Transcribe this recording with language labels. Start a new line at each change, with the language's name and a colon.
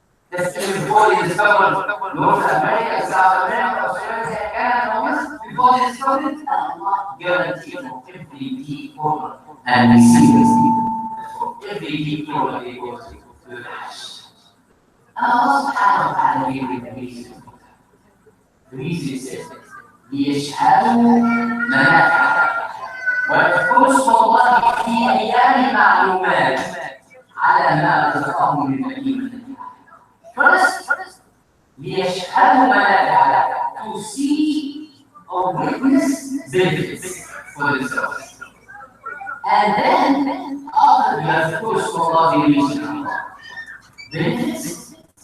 English: That's before they discovered North America, South America, Australia, Canada, before they discovered it, Allah guaranteed for every deep corner. And we see this for every deep corner they go to the Hajj. And Allah subhanahu wa ta'ala gave the reason. The reason is
Arabic: ليشهدوا منافع ويذكروا اسم الله في أيام معلومات على ما رزقهم من بهيمة.
English: First,
Arabic: ليشهدوا منافع
English: to see or witness benefits for themselves. And then, after we have focused on Allah, we mention benefits.